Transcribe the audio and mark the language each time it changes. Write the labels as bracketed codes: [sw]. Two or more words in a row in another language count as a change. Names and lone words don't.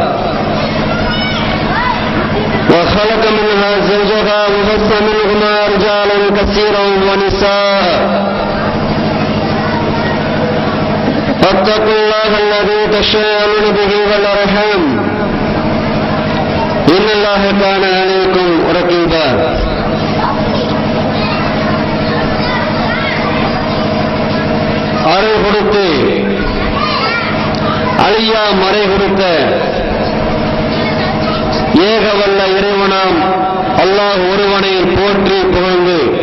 [ar] وخلق منها زوجها وبث منهما رجالا كثيرا ونساء واتقوا الله الذي تساءلون به والأرحام إن الله كان عليكم رقيبا [ta] அருள் கொடுத்து அழியா மறை கொடுத்த ஏகவல்ல இறைவனாம் அல்லாஹ் ஒருவனை போற்றி புகழ்ந்து